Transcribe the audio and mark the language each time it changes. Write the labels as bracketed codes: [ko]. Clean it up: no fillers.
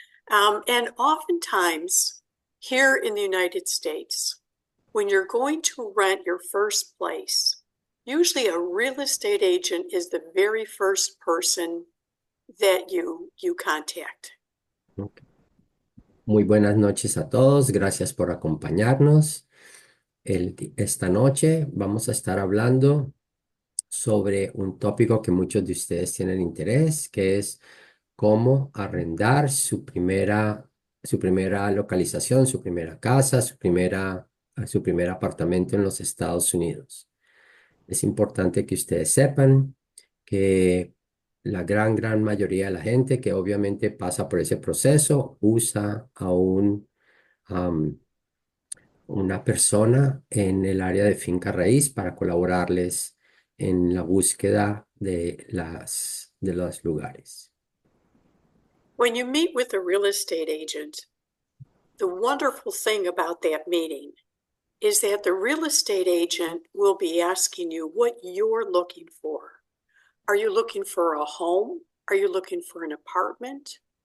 [en] And oftentimes, here in the United States, when you're going to rent your first place, usually a real estate agent is the very first person that you contact. Okay. [es] Muy buenas noches a todos. Gracias por acompañarnos. Esta noche vamos a estar hablando sobre un tópico que muchos de ustedes tienen interés, que es cómo arrendar su primera localización, su primera casa, su primer apartamento en los Estados Unidos. Es importante que ustedes sepan que la gran mayoría de la gente que obviamente pasa por ese proceso usa a am, una persona en el área de finca raíz para colaborarles en la búsqueda de los lugares. [en] When you meet with a real estate agent, the wonderful thing about that meeting is that the real estate agent will be asking you what you're looking for. Are you looking for a home? Are you looking for an apartment?